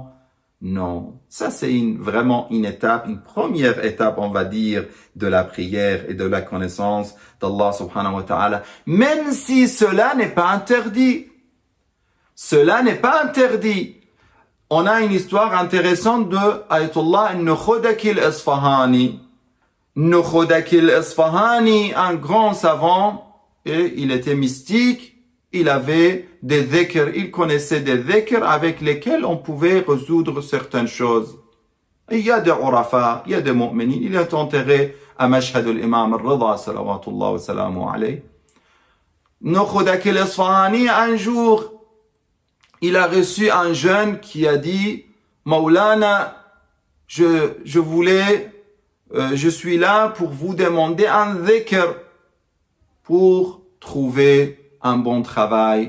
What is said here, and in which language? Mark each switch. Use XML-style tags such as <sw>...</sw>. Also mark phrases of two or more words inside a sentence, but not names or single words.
<fr>Non, ça c'est vraiment une étape, une première étape, on va dire, de la prière et de la connaissance d'Allah</fr> <ar>سبحانه وتعالى,</ar> <fr>même si cela n'est pas interdit. Cela n'est pas interdit. On a une histoire intéressante de Ayatollah Nukhodaki al-Isfahani. Nukhodaki al-Isfahani, un grand savant, et il était mystique. Il avait des dhikr, il connaissait des dhikr avec lesquels on pouvait résoudre certaines choses. Et il y a des urafa, il y a des mu'minin, il est enterré à Mashhad al-Imam al-Rida,</fr> <ar>صلوات الله وسلامه عليه.</ar> <fr>Nukhodaki al-Isfahani, un jour, il a reçu un jeune qui a dit, Maulana, je suis là pour vous demander un dhikr pour trouver un bon travail.</fr>